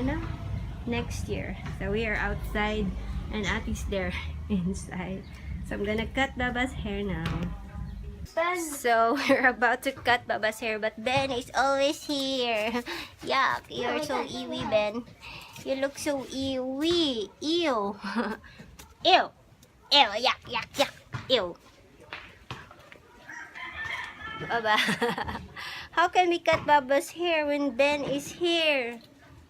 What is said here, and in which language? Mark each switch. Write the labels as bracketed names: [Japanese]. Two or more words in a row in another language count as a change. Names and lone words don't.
[English] No? Next year. So we are outside and Ate's there inside. So I'm gonna cut Baba's hair now. So we're about to cut Baba's hair, but Ben is always here. Yuck, you're so ewy, Ben. You look so ewy. Ew. Ew. Ew, yuck. Ew. Baba. How can we cut Baba's hair when Ben is here?